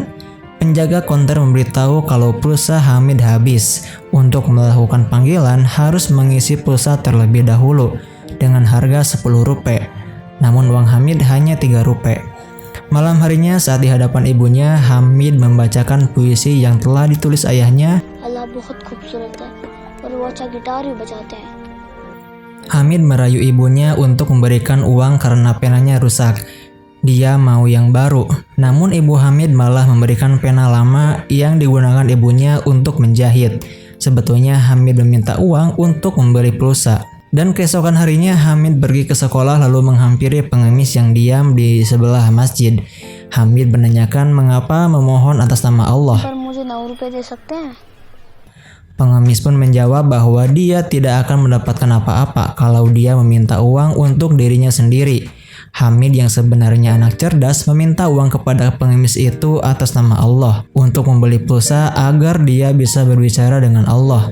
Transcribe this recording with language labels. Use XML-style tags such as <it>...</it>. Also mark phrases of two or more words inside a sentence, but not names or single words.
<id>Penjaga konter memberitahu kalau pulsa Hamid habis. Untuk melakukan panggilan harus mengisi pulsa terlebih dahulu dengan harga 10 rupiah. Namun uang Hamid hanya 3 rupiah. Malam harinya saat di hadapan ibunya, Hamid membacakan puisi yang telah ditulis ayahnya.</id> <hi>अल्लाह बहुत खूबसूरत है और वो अच्छा गिटार भी बजाते हैं.</hi> <id>Hamid merayu ibunya untuk memberikan uang karena penanya rusak. Dia mau yang baru, namun Ibu Hamid malah memberikan pena lama yang digunakan ibunya untuk menjahit. Sebetulnya Hamid meminta uang untuk membeli pulsa. Dan keesokan harinya Hamid pergi ke sekolah lalu menghampiri pengemis yang diam di sebelah masjid. Hamid menanyakan mengapa memohon atas nama Allah.</id> <hi>पर मुझे 9 रुपए दे सकते हैं?</hi> <id>Pengemis pun menjawab bahwa dia tidak akan mendapatkan apa-apa kalau dia meminta uang untuk dirinya sendiri. Hamid yang sebenarnya anak cerdas meminta uang kepada pengemis itu atas nama Allah untuk membeli pulsa agar dia bisa berbicara dengan Allah.</id>